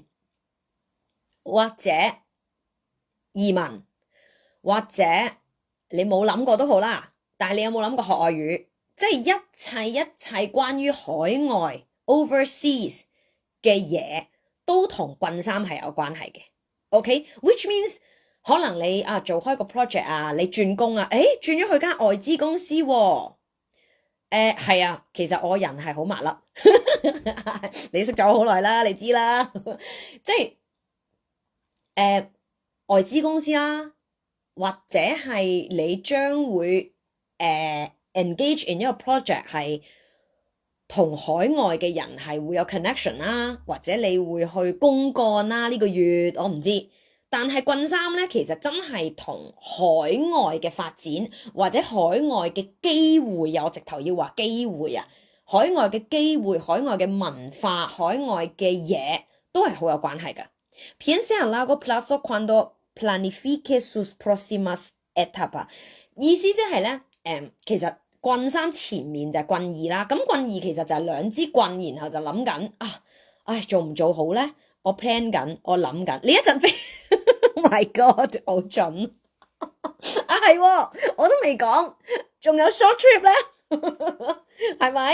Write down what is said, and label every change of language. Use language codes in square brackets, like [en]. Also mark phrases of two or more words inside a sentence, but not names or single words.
[yue] 或者移民，或者你冇諗過都好啦，但係你有冇諗過學外語？即係一切關於海外 overseas 嘅嘢都同棍三係有關係嘅。OK， [en] which means [yue] 可能你做開個 project 啊，你轉工啊，轉咗去間外資公司喎。係啊，其實我人係好麻甩，你識咗我好耐啦，你知啦，即係。外資公司啦，或者係你將會 [en] engage in [yue] 一個 project 係同海外嘅人係會有 connection 啦，或者你會去公幹啦，呢個月我唔知。但係棍三咧，其實真係同海外嘅發展或者海外嘅機會，我直頭要話機會啊，海外嘅機會、海外嘅文化、海外嘅嘢都係好有關係㗎。 [es] Piense a largo plazo cuando planifique sus próximas etapas。 [yue] 意思即係咧，其實棍三前面就係棍二啦。咁棍二其實就係2支棍，然後就諗緊做唔做好咧？我 plan 緊，我諗緊。你一陣飛 ， [en] Oh my God， [yue] 好準係喎，我都未講，仲有 [en] short trip [yue] 咧，係咪？